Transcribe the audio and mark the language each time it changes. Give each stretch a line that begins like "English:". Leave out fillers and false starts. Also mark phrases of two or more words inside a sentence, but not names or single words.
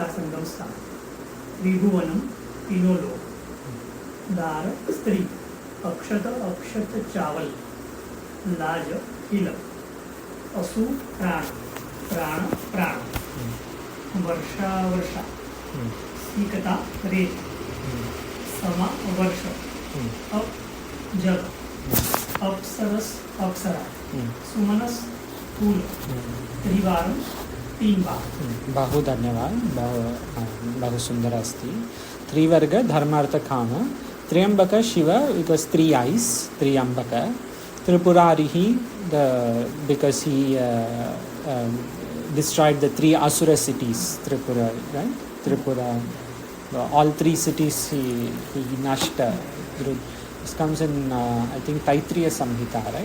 Sanskrit: संगम स्थान, त्रिभुवनम
Hindi: तीनों लोक,
Sanskrit: दार स्त्री, अक्षत अक्षत चावल, लाज हिल, असु प्राण प्राण प्राण, वर्षा वर्षा, सीकता रेत, समा वर्ष, अप जल, अप्सरस अप्सरा, सुमनस फूल, त्रिवारं 3 बार। बहु धन्यवाद। बहु सुंदर अस्ति। त्रिवर्ग धर्मार्थ काम, त्र्यंबक शिव
English: because 3 eyes, त्र्यंबक, Tripurarihi because he destroyed the 3 asura cities, Tripura, right? Tripura, all 3 cities he nashta. This comes in I think Taitriya Samhita, right?